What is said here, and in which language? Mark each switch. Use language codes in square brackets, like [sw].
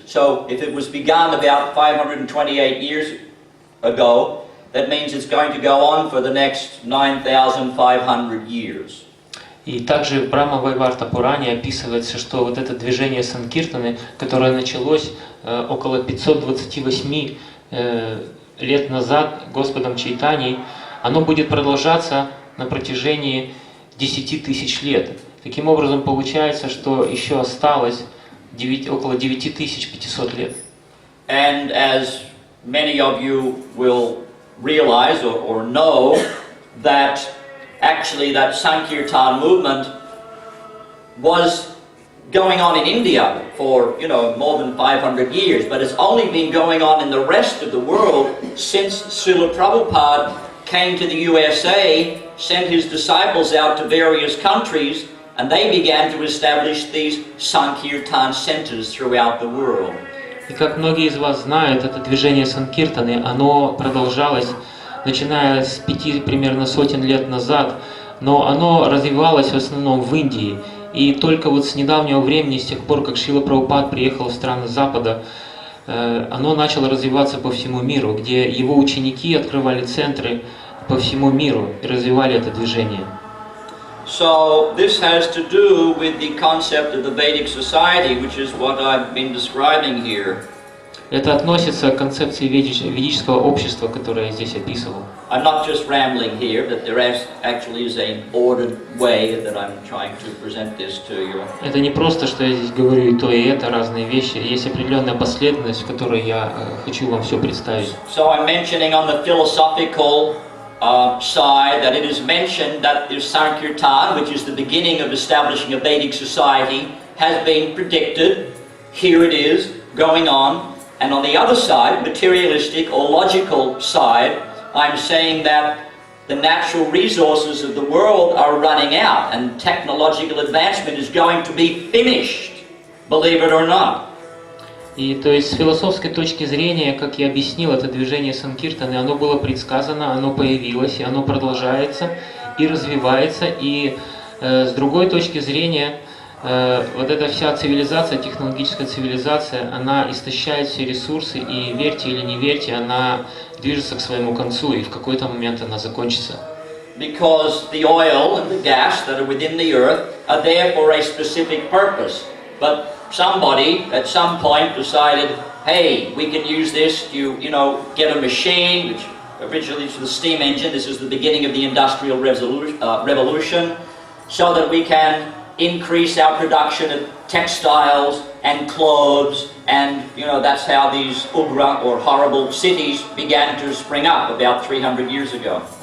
[en] So if it was begun about 528 years ago, that means it's going to go on for the next 9,500 years. [ru] И также в Брахма Вайварта Пуране описывается, что вот это движение Санкиртаны, которое началось около 528 лет назад Господом Чайтаньей, оно будет продолжаться на протяжении 10 тысяч лет. Таким образом, получается, что еще осталось около 9500 лет. [en] And as many of you will realize or know, that actually that Sankirtan movement was going on in India for, more than 500 years, but it's only been going on in the rest of the world since Srila Prabhupada came to the USA, sent his disciples out to various countries, and they began to establish these Sankirtan centers throughout the world. [ru] И как многие из вас знают, это движение Санкиртаны, оно продолжалось, начиная с 5 примерно сотен лет назад, но оно развивалось в основном в Индии. И только вот с недавнего времени, с тех пор, как Шрила Прабхупад приехал в страны Запада, оно начало развиваться по всему миру, где его ученики открывали центры по всему миру и развивали это движение. [en] So this has to do with the concept of the Vedic society, which is what I've been describing here. [ru] Это относится к концепции ведического общества, которое я здесь описывал. [en] I'm not just rambling here, but there actually is an ordered way that I'm trying to present this to you. [ru] Это не просто, что я здесь говорю и то, и это, разные вещи. Есть определенная последовательность, в которой я хочу вам все представить. [en] So I'm mentioning on the philosophical side that it is mentioned that the Sankirtan, which is the beginning of establishing a Vedic society, has been predicted. Here it is, going on. And on the other side, materialistic or logical side, I'm saying that the natural resources of the world are running out and technological advancement is going to be finished, believe it or not. [ru] И то есть с философской точки зрения, как я объяснил, это движение Санкиртаны, оно было предсказано, оно появилось, и оно продолжается и развивается. И с другой точки зрения, вот эта вся цивилизация, технологическая цивилизация, она истощает все ресурсы, и верьте или не верьте, она движется к своему концу, и в какой-то момент она закончится. [en] Because the oil and the gas that are within the earth are there for a specific purpose. But somebody at some point decided, hey, we can use this to, get a machine, which originally was the steam engine. This is the beginning of the Industrial Revolution, so that we can increase our production of textiles and clothes, and that's how these ugra or horrible cities began to spring up about 300 years ago.